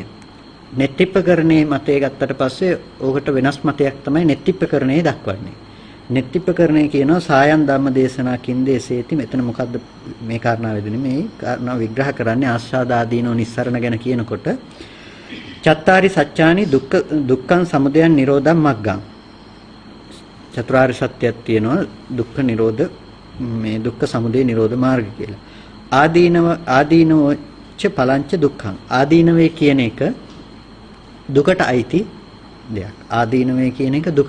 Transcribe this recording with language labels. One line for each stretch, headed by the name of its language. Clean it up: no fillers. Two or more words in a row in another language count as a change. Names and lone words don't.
Sinhala: නෙත්තිප්පකරණේ මතය ගත්තට පස්සේ ඕකට වෙනස් මතයක් තමයි නෙත්තිප්පකරණේ දක්වන්නේ. නෙත්තිප්පකරණේ කියනවා
Pali: සායන් ධම්ම දේශනා කින්දේසේති.
Sinhala: මෙතන මොකද්ද මේ කාරණාවේදී මේ කාරණාව විග්‍රහ කරන්නේ ආස්වාදාදීනෝ නිස්සරණ ගැන කියනකොට
Pali: චත්තාරි සත්‍යානි දුක්ඛං සමුදයං නිරෝධං මග්ගං.
Sinhala: චතුරාර්ය සත්‍යයක් තියෙනවා දුක්ඛ නිරෝධ මේ දුක්ඛ සමුදය නිරෝධ මාර්ග කියලා.
Pali: ආදීනව ච පලංච දුක්ඛං.
Sinhala: ආදීනවේ කියන එක දුකට අයිති දෙයක්. ආදීනවේ කියන එක දුක.